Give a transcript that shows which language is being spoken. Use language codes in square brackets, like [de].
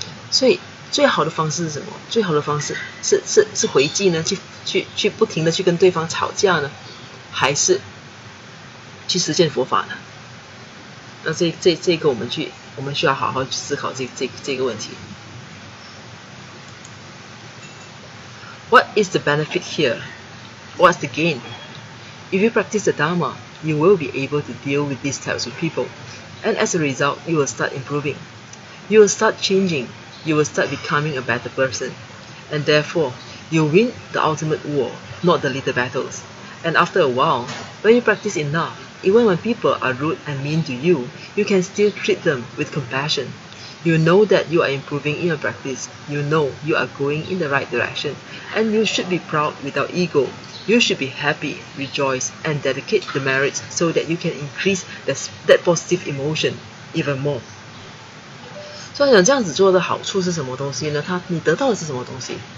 [zh] 所以最好的方式是什么？最好的方式是回击呢？去不停的去跟对方吵架呢，还是去实践佛法呢？那这个我们需要好好去思考这个问题。 [en] What is the benefit here? What's the gain? If you practice the Dharma, you will be able to deal with these types of people. And as a result, you will start improving. You will start changing. You will start becoming a better person. And therefore, you win the ultimate war, not the little battles. And after a while, when you practice enough, even when people are rude and mean to you, you can still treat them with compassion. You know that you are improving in your practice. You know you are going in the right direction. And you should be proud without ego. You should be happy, rejoice, and dedicate the merits so that you can increase that positive emotion even more. [zh] 所以讲这样子做的好处是什么东西呢？你得到的是什么东西？